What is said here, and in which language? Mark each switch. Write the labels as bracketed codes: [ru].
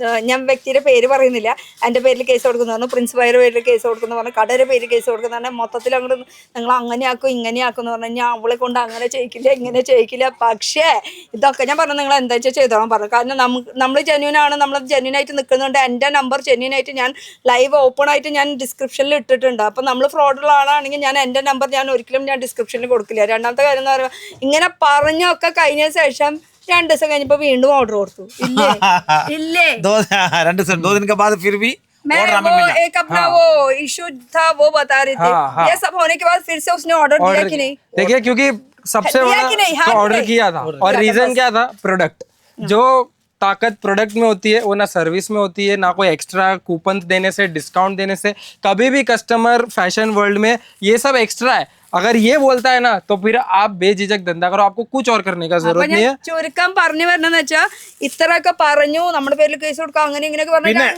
[ml] ഞാൻ വ്യക്തിയുടെ പേര് പറയുന്നില്ല എൻ്റെ പേരിൽ കേസ് കൊടുക്കുന്നു പറഞ്ഞു പ്രിൻസിപ്പലിൻ്റെ പേരിൽ കേസ് കൊടുക്കുന്നു പറഞ്ഞു കടയുടെ പേരിൽ കേസ് കൊടുക്കുന്നു പറഞ്ഞാൽ മൊത്തത്തിൽ അങ്ങോട്ട് നിങ്ങൾ അങ്ങനെയാക്കും ഇങ്ങനെയാക്കും എന്ന് പറഞ്ഞാൽ ഞാൻ അവളെ കൊണ്ട് അങ്ങനെ ചെയ്യിക്കില്ല ഇങ്ങനെ ചെയ്യിക്കില്ല പക്ഷേ ഇതൊക്കെ ഞാൻ പറഞ്ഞു നിങ്ങൾ എന്താ വെച്ചാൽ ചെയ്തോളാം പറഞ്ഞു കാരണം നമ്മൾ ജെന്യൂൻ ആണ് നമ്മൾ ജെന്യൂൻ ആയിട്ട് നിൽക്കുന്നുണ്ട് എൻ്റെ നമ്പർ ജെന്യൂൻ ആയിട്ട് ഞാൻ ലൈവ് ഓപ്പൺ ആയിട്ട് ഞാൻ ഡിസ്ക്രിപ്ഷനിൽ ഇട്ടിട്ടുണ്ട് അപ്പം നമ്മൾ ഫ്രോഡുള്ള ആളാണെങ്കിൽ ഞാൻ എൻ്റെ നമ്പർ ഞാൻ ഒരിക്കലും ഞാൻ ഡിസ്ക്രിപ്ഷനിൽ കൊടുക്കില്ല രണ്ടാമത്തെ കാര്യം എന്ന് പറയുമ്പോൾ ഇങ്ങനെ പറഞ്ഞൊക്കെ കഴിഞ്ഞ ശേഷം 2 ദിവസം കഴിഞ്ഞപ്പോൾ വീണ്ടും ഓർഡർ കൊടുത്തു ഇല്ലേ 2 ദിവസം [hi] 2 दिन के बाद फिर भी मैं वो एक अपना वो इशू था वो बता रहे थे ये सब होने के बाद फिर से उसने ऑर्डर दिया कि नहीं देखिए क्योंकि सबसे बड़ा ऑर्डर किया था और रीजन क्या था प्रोडक्ट जो ताकत प्रोडक्ट में होती है वो ना सर्विस में होती है ना कोई एक्स्ट्रा कूपन देने से डिस्काउंट देने से कभी भी कस्टमर फैशन वर्ल्ड में ये सब एक्स्ट्रा है अगर ये बोलता है ना तो फिर आप बेझिझक धंधा करो आपको कुछ और करने का जरूरत नहीं है [ml] ചുരുക്കം പറഞ്ഞു വരണമെന്ന് വെച്ചാൽ ഇത്രയൊക്കെ പറഞ്ഞു നമ്മുടെ പേരിൽ കേസ് കൊടുക്കാം അങ്ങനെ ഇങ്ങനെയൊക്കെ പറഞ്ഞു